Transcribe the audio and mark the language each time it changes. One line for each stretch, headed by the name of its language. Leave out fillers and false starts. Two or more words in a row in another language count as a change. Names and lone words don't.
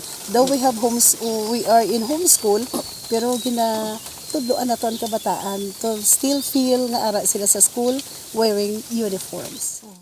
English: Though we are in homeschool,
Hiligaynon: pero tudloan naton kabataan
English: to still feel
Hiligaynon: nga ara sila sa school
English: wearing uniforms.